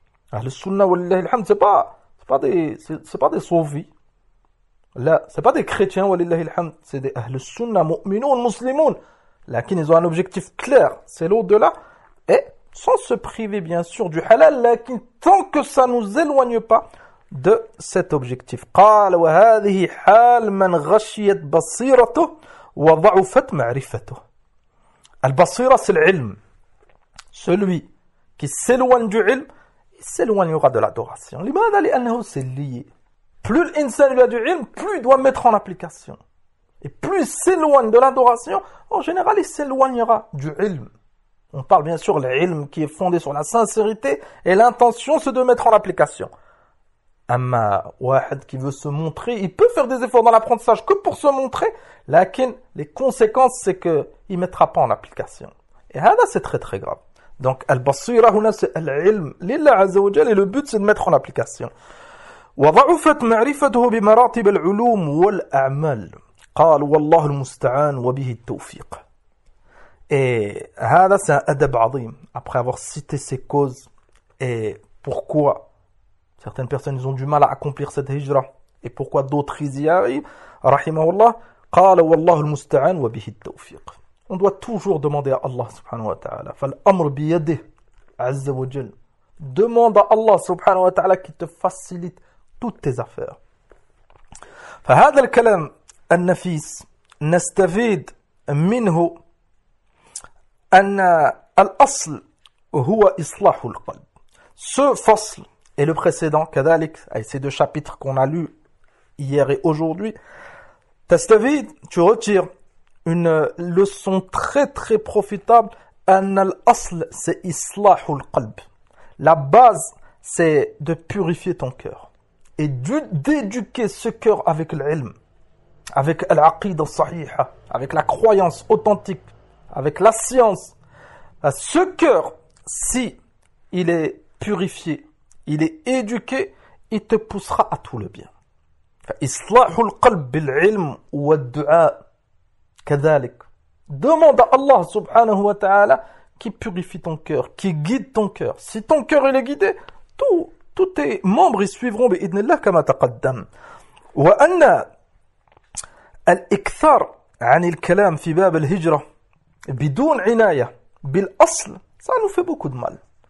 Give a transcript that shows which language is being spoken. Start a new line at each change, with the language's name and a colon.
Arabic: Ahl-sunna wa'l-lahi al-hamd,
French: c'est pas des sauvis. Là, c'est pas des chrétiens,
Arabic: walillahi alhamd,
French: c'est des
Arabic: ahl sunnah, mu'minoun, muslimoun.
French: Lakin, ils ont un objectif clair, c'est l'au-delà. Et, sans se priver, bien sûr, du halal, lakin, tant que ça nous éloigne pas de cet objectif.
Arabic: قال, وهذه حال من غشيت بصيرته وضعفت معرفته.
French: Al-basira, c'est l'ilm. Celui qui s'éloigne du ilm, il s'éloignera de l'adoration. L'imad al-anahu, c'est lié. Plus l'insan a du ilm, plus il doit mettre en application. Et plus il s'éloigne de l'adoration, en général, il s'éloignera du ilm. On parle bien sûr de l'ilm qui est fondé sur la sincérité et l'intention, c'est de mettre en application. واحد qui veut se montrer, il peut faire des efforts dans l'apprentissage que pour se montrer, لكن les conséquences, c'est qu'il ne mettra pas en application. Et ça, c'est très très grave. Donc,
Arabic: al-basira huna,
French: c'est al-ilm,
Arabic: lillah azza wa jal,
French: et le but, c'est de mettre en application.
Arabic: وضعفت معرفته بمراتب العلوم والأعمال. قال والله المستعان وبه التوفيق.
French: Et هذا c'est un adab azim. Après avoir cité ses causes et pourquoi certaines personnes ont du mal à accomplir cette hijra et pourquoi d'autres ils y arrivent.
Arabic: Rahimahullah. قال والله المستعان وبه التوفيق.
French: On doit toujours demander à Allah subhanahu wa ta'ala.
Arabic: فالأمر بيده عز وجل.
French: Demande à Allah subhanahu wa ta'ala qu'il te facilite toutes tes affaires.
Arabic: فهذا الكلام النفيس نستفيد منه أن الأصل هو إصلاح القلب.
French: Ce فصل et le précédent, كذلك, ces deux chapitres qu'on a lus hier et aujourd'hui, تستفيد, tu retires une leçon très très profitable.
Arabic: أن الأصل c'est إصلاح القلب.
French: La base c'est de purifier ton cœur. Et d'éduquer ce cœur avec l'ilm, avec l'aqida sahiha, avec la croyance authentique, avec la science. Ce cœur, si il est purifié, il est éduqué, il te poussera à tout le bien.
Arabic: Islahul qalb bil ilm wa du'a kadhalik.
French: Demande à Allah subhanahu wa ta'ala qui purifie ton cœur, qui guide ton cœur. Si ton cœur il est guidé, tout... Tous tes membres y suivront
Arabic: بإذن الله كما تقدم. وأن الإكثار عن الكلام في باب الهجرة بدون عناية بالأصل
French: ça nous fait beaucoup de mal.